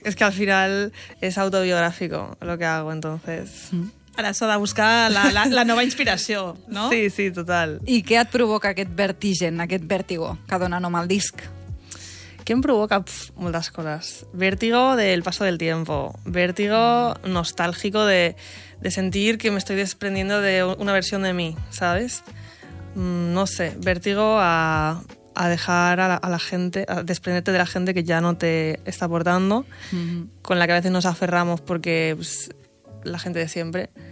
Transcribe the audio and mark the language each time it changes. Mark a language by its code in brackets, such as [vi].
[es] Es que al final es autobiográfico lo que hago, entonces... [ca] Ara s'ha de buscar la nova inspiració, no? Sí, sí, total. I què et provoca aquest vertigen, aquest vértigo, que dona nom al disc? Què em provoca? Moltes coses. [es] Vértigo del paso del tiempo. Vértigo nostálgico de sentir que me estoy desprendiendo de una versión de mí, ¿sabes? No sé, vértigo a dejar a la gente, a desprenderte de la gente que ya no te está aportando, uh-huh, con la que a veces nos aferramos porque pues, la gente de siempre.